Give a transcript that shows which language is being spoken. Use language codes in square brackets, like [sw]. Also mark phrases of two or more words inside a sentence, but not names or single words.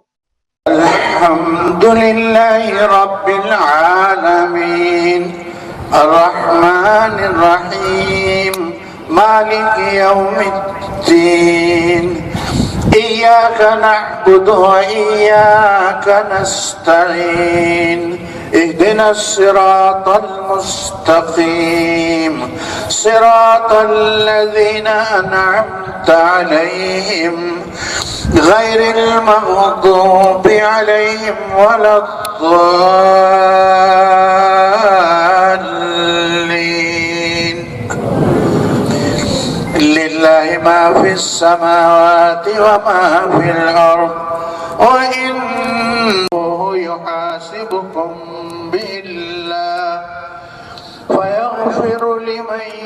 [ar] الحمد لله رب العالمين الرحمن الرحيم مالك يوم الدين إياك نعبد وإياك نستعين اهدنا الصراط المستقيم صراط الذين أنعمت عليهم غير المغضوب عليهم ولا الضالين لله ما في السماوات وما في الأرض وإنه يحاسبكم بالله فيغفر لمن